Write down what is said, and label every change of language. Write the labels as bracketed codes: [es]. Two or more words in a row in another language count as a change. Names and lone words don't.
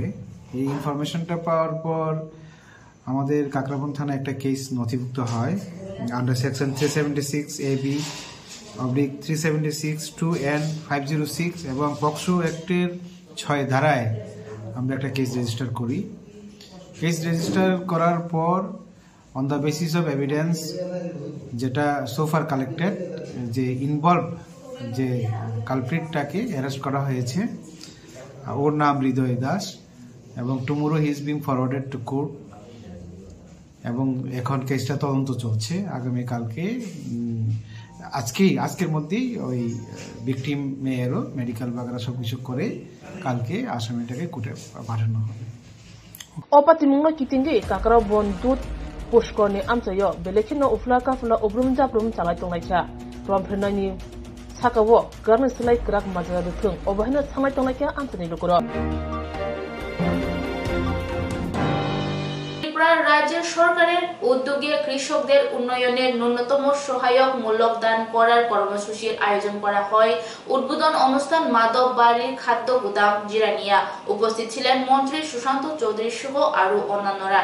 [bn] এই ইনফরমেশনটা পাওয়ার পর আমাদের কাকরাবন থানায় একটা কেস নথিভুক্ত হয় [en] under section [bn] 376 AB / 376 2N 506 এবং পক্সো অ্যাক্টের 6 ধারায় আমরা একটা [en] case register [bn] করি। [en] case register [bn] করার পর [en] on the basis of evidence [bn] যেটা [en] so far collected, [bn] যে ইনভলভ যে কালপ্রিটটাকে অ্যারেস্ট করা হয়েছে, ওর নাম হৃদয় দাস, এবং [en] tomorrow he is being forwarded to court. [bn] এবং এখন কেসটা তদন্ত চলছে। আগামীকালকে আজকের মধ্যেই ওই ভিকটিম মেয়েরও মেডিকেল বাগেরা সবকিছু করে কালকে আসামিটাকে কোর্টে পাঠানো হবে। [trp] Opatimungno kitingi Kakrabon Dut Pushkorni Amsayo Belechino Ufla Kafla Obrum Japrum Chalai Tonglacha Romprenani Sakawo Garni Slai Krak Majara Tung Obahina Samai Tonglacha Amsani Lukuro [bn] রাজ্যের সরকারের উদ্যোগে কৃষকদের উন্নয়নের ন্যূনতম সহায়ক মূল্য দান করার কর্মসূচির আয়োজন করা হয়। উদ্বোধন অনুষ্ঠান মাধব বাড়ির খাদ্য গুদাম জিরানিয়া। উপস্থিত ছিলেন মন্ত্রী সুশান্ত চৌধুরী সহ আরো অন্যান্যরা।